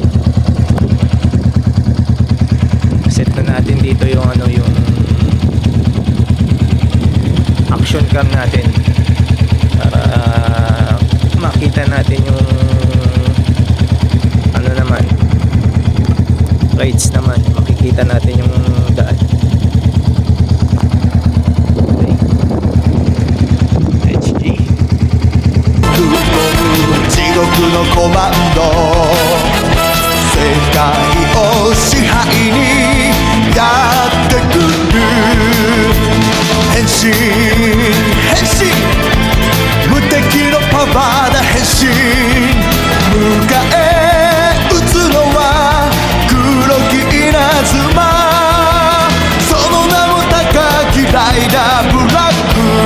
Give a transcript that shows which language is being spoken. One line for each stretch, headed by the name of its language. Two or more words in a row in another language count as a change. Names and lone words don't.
Filipino: Set na natin dito yung yung
English: action cam
Filipino: natin para makita natin yung rides naman, makikita natin yung daan. Okay. HG
Japanese: 地獄のコマンド世界を支配にやってくる変身無敵のパワーで変身迎え撃つのは黒き稲妻その名も高きライダーブラック